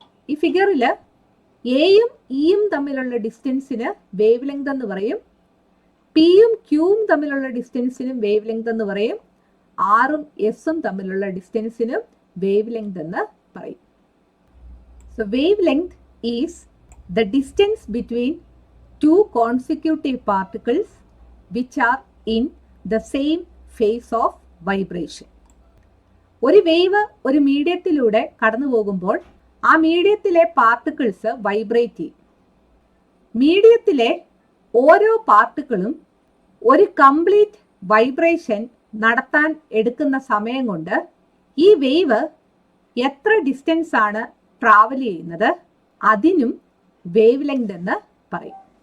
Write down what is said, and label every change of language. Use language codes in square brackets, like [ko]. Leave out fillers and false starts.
[ml] ഈ ഫിഗറിൽ എയും ഇയും തമ്മിലുള്ള ഡിസ്റ്റൻസിന് വേവ് ലെങ്ത് എന്ന് പറയും. പിയും ക്യൂവും തമ്മിലുള്ള ഡിസ്റ്റൻസിനും വേവ് ലെങ്ത് എന്ന് പറയും. ആറും എസും തമ്മിലുള്ള ഡിസ്റ്റൻസിനും വേവ് ലെങ്ത് എന്ന് പറയും. [en] So wavelength is the distance between two consecutive particles which are in the same phase of vibration. [ml] ഒരു വേവ് ഒരു മീഡിയത്തിലൂടെ കടന്നു പോകുമ്പോൾ ആ മീഡിയത്തിലെ പാർട്ടിക്കിൾസ് വൈബ്രേറ്റ് ചെയ്യും. മീഡിയത്തിലെ ഓരോ പാർട്ടിക്കിളും ഒരു കംപ്ലീറ്റ് വൈബ്രേഷൻ നടത്താൻ എടുക്കുന്ന സമയം കൊണ്ട് ഈ വേവ് എത്ര ഡിസ്റ്റൻസ് ആണ് ട്രാവൽ ചെയ്യുന്നത് അതിനും വേവ് ലെങ്ത് എന്ന് പറയും.